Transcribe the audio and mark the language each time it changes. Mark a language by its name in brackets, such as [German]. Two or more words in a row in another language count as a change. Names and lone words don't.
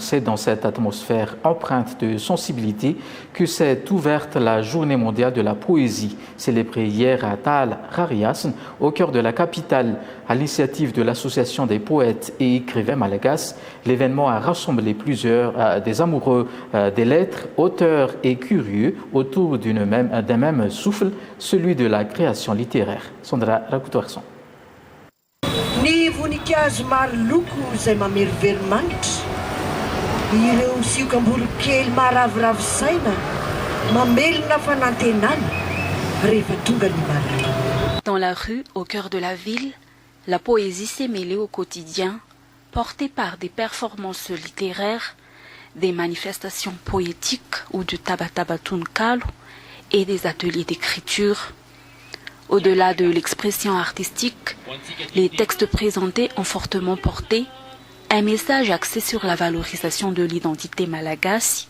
[French] C'est dans cette atmosphère empreinte de sensibilité que s'est ouverte la Journée mondiale de la poésie, célébrée hier à Tal Rariasn, au cœur de la capitale. À l'initiative de l'Association des poètes et écrivains malagasy, l'événement a rassemblé plusieurs des amoureux des lettres, auteurs et curieux autour d'un même souffle, celui de la création littéraire. Sandra Rakoutoarson. [Malagasy] Ny voninkazo maro loko izay mamery veromanitra, ireo siokamboly kely maharavoravo-saina, mamelona fanantenana rehefa tonga ny maraina. [French] Dans la rue, au cœur de la ville, la poésie s'est mêlée au quotidien, portée par des performances littéraires, des manifestations poétiques ou du Tabataba Tunkalo et des ateliers d'écriture. Au-delà de l'expression artistique, les textes présentés ont fortement porté un message axé sur la valorisation de l'identité malagasy.